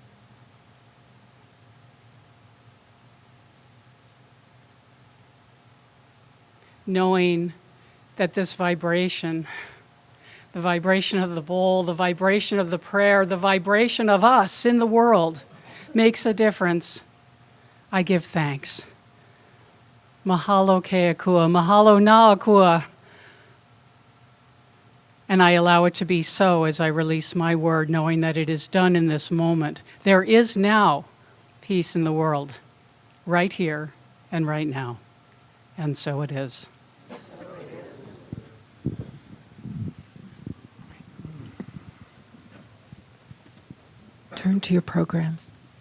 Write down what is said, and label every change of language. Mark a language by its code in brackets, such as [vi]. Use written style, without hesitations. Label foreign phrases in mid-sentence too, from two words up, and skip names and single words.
[en] Knowing that this vibration, the vibration of the bowl, the vibration of the prayer, the vibration of us in the world makes a difference, I give thanks. [haw] Mahalo ke akua, mahalo na akua. [en] And I allow it to be so as I release my word, knowing that it is done in this moment. There is now peace in the world, right here and right now. And so it is. Turn to your programs.